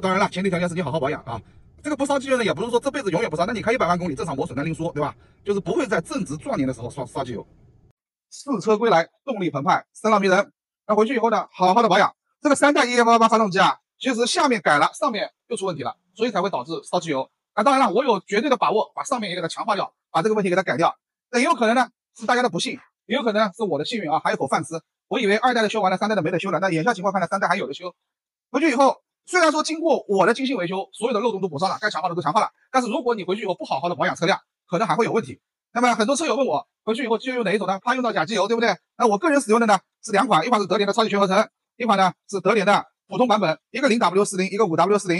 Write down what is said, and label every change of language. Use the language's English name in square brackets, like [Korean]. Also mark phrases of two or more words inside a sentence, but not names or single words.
[Chinese] 當然了，前提條件是你好好保養啊。這個不燒機油呢，也不是說這輩子永遠不燒，那你開100萬公里正常磨損那另說，對吧？就是不會在正值壯年的時候燒機油。試車歸來，動力澎湃，聲浪迷人。那回去以後呢，好好的保養。這個3代12888發動機啊，其實下面改了，上面又出問題了，所以才會導致燒機油。那當然了，我有絕对的把握把上面也給它強化掉，把這個問題給它改掉。那也有可能呢是大家的不幸，也有可能是我的幸運啊，還有口饭吃。我以為2代的修完了，3代的沒得修了。那眼下情況看来，3代還有的修。回去以後，雖然說經過我的精心維修，所有的漏洞都補上了，該強化的都強化了，但是如果你回去以後不好好的保養車輛，可能還會有問題。那麼很多車友問我，回去以後機油用哪一種呢？怕用到假機油，對不对？那我個人使用的呢是2款，一款是德聯的超級全合成，一款呢是德联的普通版本，一個 0W40，一個 5W40。